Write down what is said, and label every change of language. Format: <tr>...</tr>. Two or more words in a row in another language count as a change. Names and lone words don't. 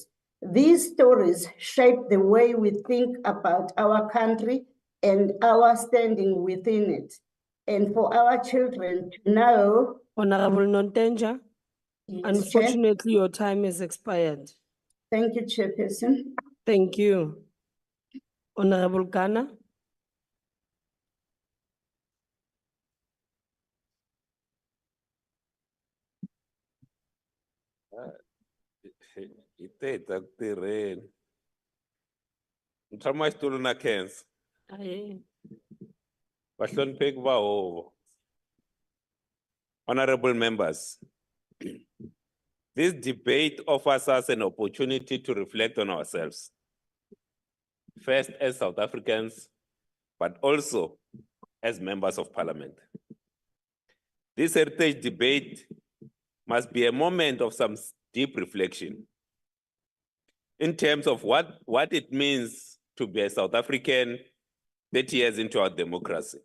<en>These stories shape the way we think about our country and our standing within it. And for our children to know. Honorable Nontenja, Yes, unfortunately, your time has expired. Thank you, Chairperson. Thank you. Honorable Ghana.</en> <ts>Iteta kutirheni. Ni tshama xitulu na Khensa. Aye. Vahlonipheki va hovo.</ts> <en>Honorable members, this debate offers us an opportunity to reflect on ourselves. First as South Africans, but also as members of Parliament. This heritage debate must be a moment of some deep reflection in terms of what it means to be a South African 30 years into our democracy.</en>